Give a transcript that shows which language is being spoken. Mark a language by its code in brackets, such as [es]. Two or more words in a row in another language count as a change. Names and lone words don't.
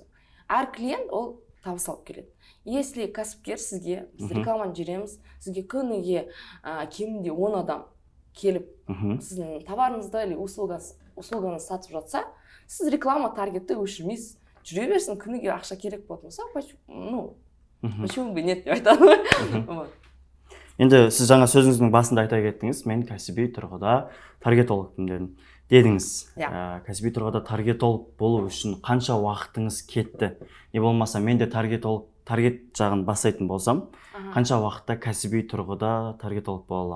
[kk] Әр клиент ол табыс алып келеді. Если кәсіпкер сізге, біз рекламаны жібереміз, сізге күніге кемінде 10 адам келіп, сіздің товарыңызды или услуганы сатып жатса, сіз реклама таргетті өшірмейсіз. Жүре берсін, күніге ақша керек болса, [ru] почему бы нет [kk] деп айтады. Енді сіз жаңа сөзіңіздің басында айта кеттіңіз, мен кәсіби тұрғыда таргетологпын дедіңіз. Кәсіби тұрғыда таргетолог болу үшін қанша уақытыңыз кетті? Не болмаса, мен де таргет жағын бастайтын болсам, қанша уақытта кәсіби тұрғыда таргетолог бола аламын?